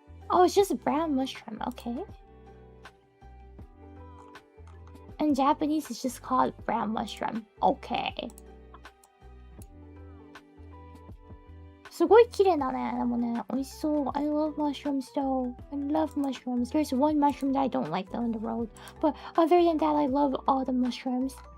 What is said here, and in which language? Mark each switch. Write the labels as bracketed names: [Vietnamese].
[English] Oh, it's just a brown mushroom, okay. In Japanese, it's just called brown mushroom. Okay. [Japanese] すごい綺麗だね。でもね、美味しそう。 [English] I love mushrooms though. I love mushrooms. There's one mushroom that I don't like though on the road. But other than that, I love all the mushrooms.